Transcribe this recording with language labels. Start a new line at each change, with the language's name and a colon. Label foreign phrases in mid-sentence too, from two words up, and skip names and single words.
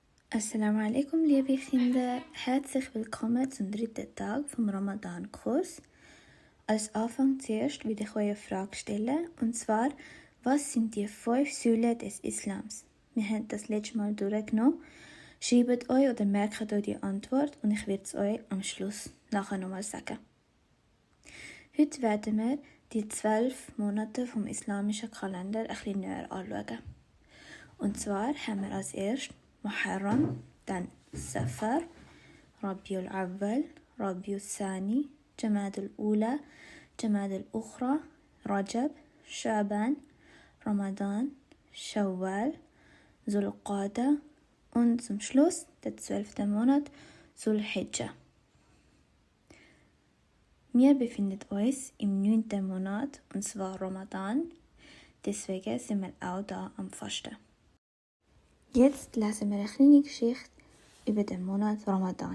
Arabic: السلام عليكم,
German: liebe Kinder. Herzlich willkommen zum dritten Tag vom Ramadan-Kurs. Als Anfang zuerst will ich euch eine Frage stellen, und zwar, was sind die 5 Säulen des Islams? Wir haben das letzte Mal durchgenommen. Schreibt euch oder merkt euch die Antwort und ich werde es euch am Schluss nachher nochmal sagen. Heute werden wir die 12 Monate vom islamischen Kalender ein bisschen näher anschauen. Und zwar haben wir als erstes Muharram, dann Safar, Rabiul Awwal, Rabiul Thani, Jamad al-Ula, Jamad al-Ukhra, Rajab, Shaban, Ramadan, Shawwal, Zulqa'da und zum Schluss der 12. Monat Zulhijjah. Wir befinden uns im 9. Monat, und zwar Ramadan. Deswegen sind wir auch da am Fasten. Jetzt lesen wir eine kleine Geschichte über den Monat Ramadan.